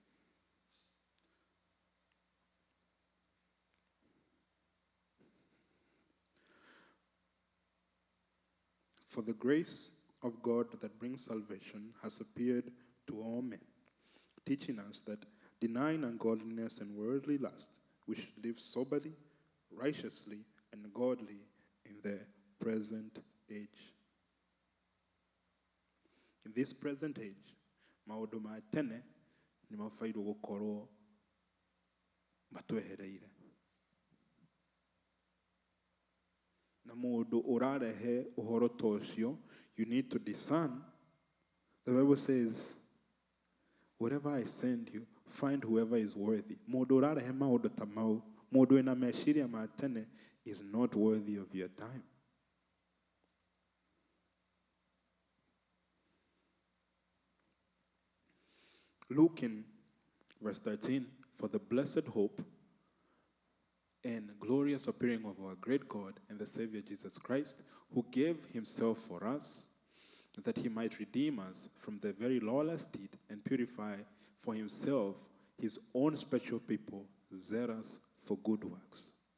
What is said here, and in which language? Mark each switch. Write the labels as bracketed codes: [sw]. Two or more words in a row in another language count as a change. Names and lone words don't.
[en] For the grace of God that brings salvation has appeared to all men, teaching us that, denying ungodliness and worldly lust, we should live soberly, righteously, and godly in the present age. In this present age, [ki] maũndũ ma tene nĩ mabairwo gũkorwo matwehereire. Na mũndũ ũrarehe ũhoro ta ũcio, [en] you need to discern. The Bible says, wherever I send you, find whoever is worthy. [ki] Mũndũ ũrarehe maũndũ ta mau, mũndũ wĩna meciria ma tene [en] is not worthy of your time. Luke in verse 13, for the blessed hope and glorious appearing of our great God and the Savior Jesus Christ, who gave himself for us, that he might redeem us from the very lawless deed and purify for himself his own special people, zealous for good works.